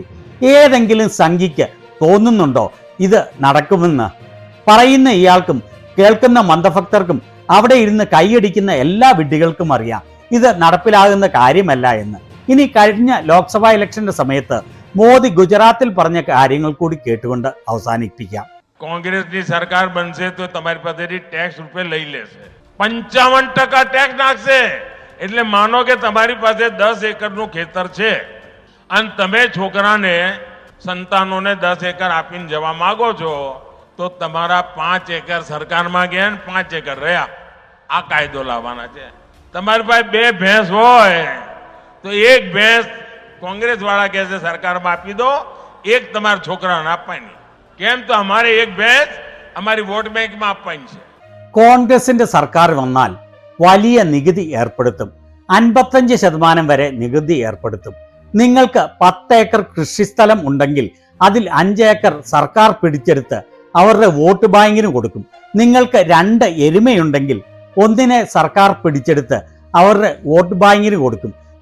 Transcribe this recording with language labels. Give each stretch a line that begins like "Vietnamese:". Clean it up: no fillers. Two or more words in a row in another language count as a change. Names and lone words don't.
Malayalam: ഏതെങ്കിലും സംഘിക്ക് തോന്നുന്നുണ്ടോ ഇത് നടക്കുമെന്ന്? പറയുന്ന ഇയാൾക്കും കേൾക്കുന്ന മന്ദഭക്തർക്കും അവിടെ ഇരുന്ന് കൈയടിക്കുന്ന എല്ലാ വിഡ്ഢികൾക്കും അറിയാം ഇത് നടപ്പിലാകുന്ന കാര്യമല്ല എന്ന്. ഇനി കഴിഞ്ഞ ലോക്സഭാ ഇലക്ഷന്റെ സമയത്ത് മോദി ഗുജറാത്തിൽ പറഞ്ഞ കാര്യങ്ങൾ കൂടി കേട്ടുകൊണ്ട് അവസാനിപ്പിക്കാം.
Gujarati: કોંગ્રેસની સરકાર બનશે તો તમારી પાસેથી ટેક્સ રૂપિયા લઈ લેશે, 55% ટેક્સ નાખશે. એટલે માનો કે તમારી પાસે 10 એકરનું ખેતર છે અને તમે છોકરાને, સંતાનોને 10 એકર આપીને જવા માંગો છો, તો તમારા 5 એકર સરકારમાં ગયા ને 5 એકર રહ્યા. આ કાયદો લાવવાના છે. તમારી પાસે 2 ભેંસ હોય તો 1 ભેંસ કોંગ્રેસ વાળા કહેશે સરકારમાં આપી દો, 1 તમારા છોકરાને આપવાની. કેમ? તો અમારે 1 ભેંસ અમારી વોટ બેંકમાં આપવાની છે.
Malayalam: കോൺഗ്രസിന്റെ സർക്കാർ വന്നാൽ വലിയ നികുതി ഏർപ്പെടുത്തും. 55% വരെ നികുതി ഏർപ്പെടുത്തും. നിങ്ങൾക്ക് 10 ഏക്കർ കൃഷിസ്ഥലം ഉണ്ടെങ്കിൽ അതിൽ 5 ഏക്കർ സർക്കാർ പിടിച്ചെടുത്ത് അവരുടെ വോട്ട് ബാങ്കിന് കൊടുക്കും. നിങ്ങൾക്ക് 2 എരുമയുണ്ടെങ്കിൽ 1 സർക്കാർ പിടിച്ചെടുത്ത് അവരുടെ വോട്ട് ബാങ്കിന് കൊടുക്കും.